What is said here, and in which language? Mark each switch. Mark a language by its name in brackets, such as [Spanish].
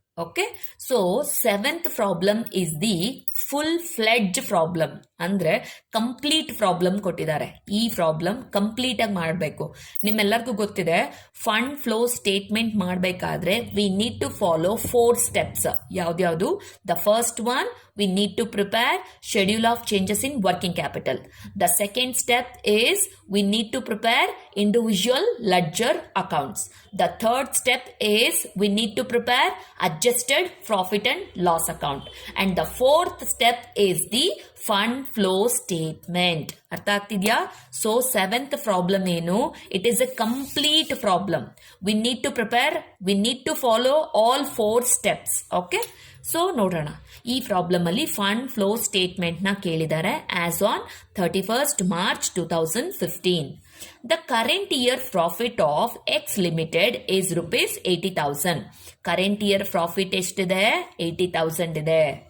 [English] Okay, so 7th problem is the full fledged problem. [Kannada] ಅಂದ್ರೆ complete problem ಕೊಟ್ಟಿದ್ದಾರೆ. ಈ problem complete ಆಗಿ ಮಾಡಬೇಕು. ನಿಮ್ಮೆಲ್ಲರಿಗೂ ಗೊತ್ತಿದೆ ಫಂಡ್ ಫ್ಲೋ ಸ್ಟೇಟ್ಮೆಂಟ್ ಮಾಡಬೇಕಾದ್ರೆ [English] We need to follow 4 steps. [Kannada] ಯಾವ್ದ್ಯಾವ್ದು? The first one, [English] we need to prepare schedule of changes in working capital. The second step is we need to prepare individual ledger accounts. The third step is we need to prepare adjusted profit and loss account. And the fourth step is the fund flow statement. [Kannada] ಅರ್ಥ ಆಗ್ತಿದ್ಯಾ? So 7th problem ಏನು? [English] It is a complete problem. we need to follow all 4 steps. [Kannada] Okay, so ನೋಡೋಣ. ಈ problem ಅಲ್ಲಿ fund flow statement ನ ಕೇಳಿದ್ದಾರೆ [English] As on 31st March 2015. The current year profit of X limited is rupees 80,000. [Kannada] Current year profit ಎಷ್ಟಿದೆ? 80,000 ಇದೆ.